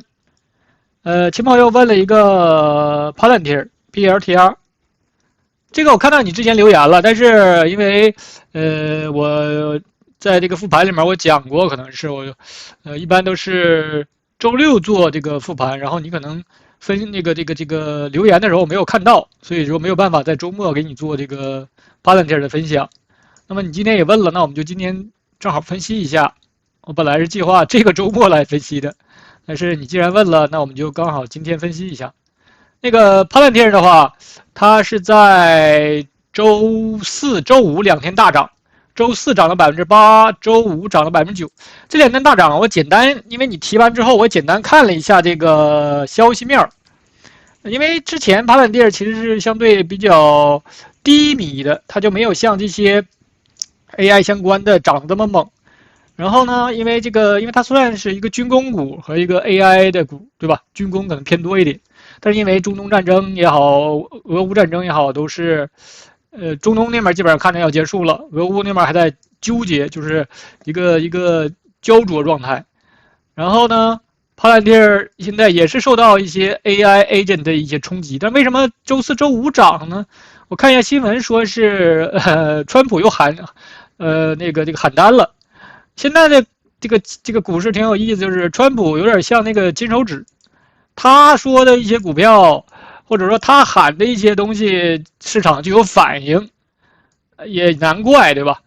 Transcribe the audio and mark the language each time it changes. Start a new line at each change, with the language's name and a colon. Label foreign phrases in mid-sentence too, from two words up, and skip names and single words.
Chinese: 秦朋友問了一個 PLTR， 這個我看到你之前留言了，但是因為我在這個復盤裡面我講過，可能是我一般都是周6做這個復盤，然後你可能分这個留言的時候我沒有看到，所以說沒有辦法在周末給你做這個 Palantir 的分享。那麼你今天也問了，那我們就今天正好分析一下。我本來是計劃這個周末來分析的，但是你既然問了，那我們就剛好今天分析一下。那個 Palantir 的話，它是在周4、周52天大漲。周4漲了8%，周5漲了9%。這 2天大漲，我簡單，因為你提完之後，我簡單看了一下這個消息面。因為之前Palantir其實是相對比較低迷的，它就沒有像這些 AI 相關的漲得這麼猛。然後呢，因為它算是一個軍工股和一個 AI 的股，對吧？軍工可能偏多一點，但是因為中東戰爭也好，俄烏戰爭也好，都是，中東那邊基本上看着要結束了，俄烏那邊還在糾結，就是一個焦灼狀態。然後呢，帕蘭蒂爾現在也是受到一些
English: AI agent
Chinese: 的一些衝擊，但為什麼周四周五漲呢？我看一下新聞說是，川普又喊，喊单了。現在的这個股市挺有意思，就是川普有點像那個金手指，他說的一些股票，或者說他喊的一些東西，市場就有反應，也難怪，對吧？